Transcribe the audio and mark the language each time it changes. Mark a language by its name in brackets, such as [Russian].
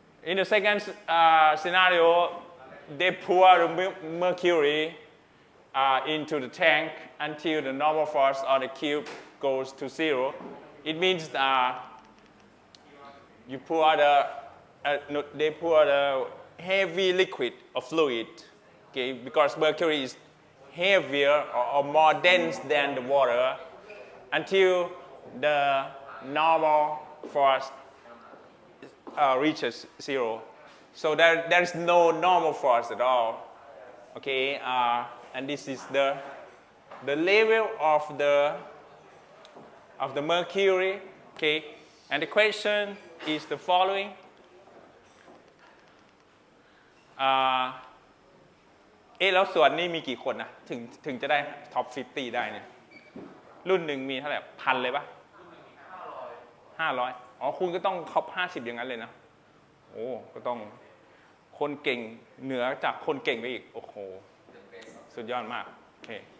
[English] in the second scenario they pour the mercury into the tank until the normal force on the cube goes to 0 it means you pour they pour the heavy liquid or fluid okay because mercury is heavier or more dense than the water until the normal force reaches 0. So there is no normal force at all. Okay, and this is the level of the mercury. Okay, and the question is the following. [Thai] แล้วส่วนนี้มีกี่คนนะถึงจะได้ท็อป50ได้เนี่ยรุ่นหนึ่งมีเท่าไหร่พันเลยปะ500อ๋อคุณก็ต้องท็อป50อย่างนั้นเลยนะโอ้ก็ต้องคนเก่งเหนือจากคนเก่งไปอีกโอ้โหสุดยอดมากโอเค